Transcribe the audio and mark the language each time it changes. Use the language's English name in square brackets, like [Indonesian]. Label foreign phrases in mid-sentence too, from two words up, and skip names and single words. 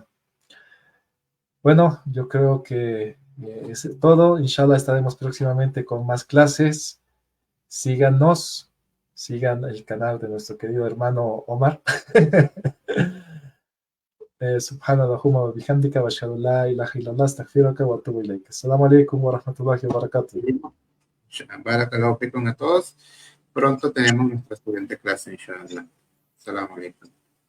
[Spanish] Bueno, yo creo que es todo. Inshallah estaremos próximamente con más clases. Síganos, sigan el canal de nuestro querido hermano Omar. [Arabic] سبحانك اللهم وبحمدك أشهد لا إله إلا الله أستغفرك وأتوب إليك. السلام عليكم ورحمة الله وبركاته. بارك الله فيكم [Spanish] a todos. Pronto tenemos nuestra siguiente clase, inshallah. [Arabic] سلام عليكم.